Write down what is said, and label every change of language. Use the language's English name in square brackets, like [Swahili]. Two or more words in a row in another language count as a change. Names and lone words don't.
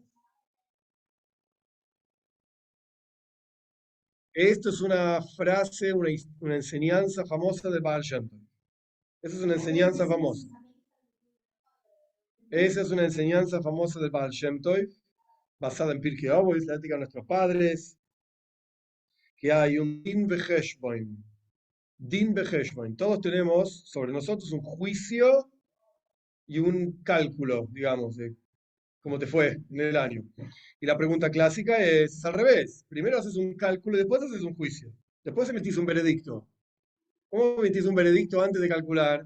[Spanish] Esto es una frase, una enseñanza famosa de Baal Shem Tov. Esa es una enseñanza famosa. Esa es una enseñanza famosa del Baal Shem Tov, basada en Pirkei Avos, la ética de nuestros padres, que hay un [Hebrew] דין וחשבון. דין וחשבון. [Spanish] Todos tenemos sobre nosotros un juicio y un cálculo, digamos, de cómo te fue en el año. Y la pregunta clásica es al revés. Primero haces un cálculo y después haces un juicio. Después emitís un veredicto. ¿Cómo emitís un veredicto antes de calcular?